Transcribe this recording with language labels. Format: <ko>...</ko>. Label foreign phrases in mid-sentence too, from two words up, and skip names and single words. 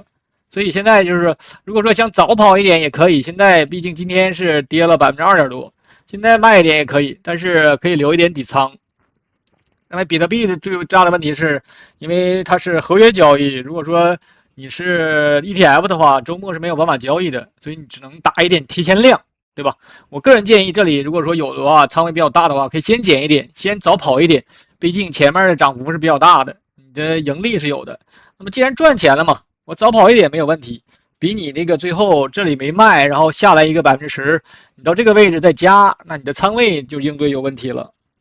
<zh>所以現在就是如果說想早跑一點也可以，現在畢竟今天是跌了2點多，現在賣一點也可以，但是可以留一點底倉。那麼比特幣的最大的問題是，因為它是合約交易，如果說你是 ETF 的話，周末是沒有辦法交易的，所以你只能打一點提前量，對吧？我個人建議這裡如果說有的話，倉位比較大的話，可以先減一點，先早跑一點，畢竟前面的漲幅是比較大的，你的盈利是有的。那麼既然賺錢了嘛，我早跑一點沒有問題，比你這個最後這裡沒賣，然後下來一個10%，你到這個位置再加，那你的倉位就應對有問題了。</zh>